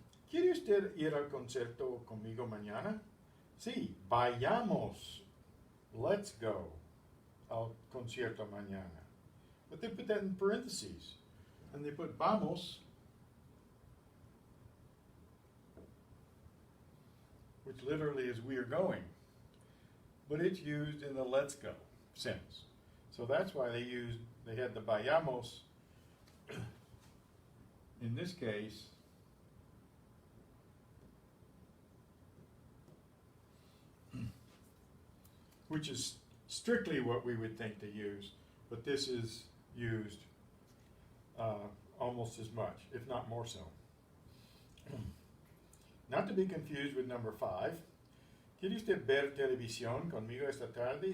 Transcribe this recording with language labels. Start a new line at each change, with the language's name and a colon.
Spanish: ¿Quiere usted ir al concierto conmigo mañana? Sí, vayamos.
English: Let's go
Spanish: al concierto mañana.
English: But they put that in parentheses. And they put vamos, which literally is we are going. But it's used in the let's go sense. So that's why they had the vayamos in this case. Which is strictly what we would think to use, but this is used almost as much, if not more so. Not to be confused with number 5.
Spanish: ¿Quiere usted ver televisión conmigo esta tarde?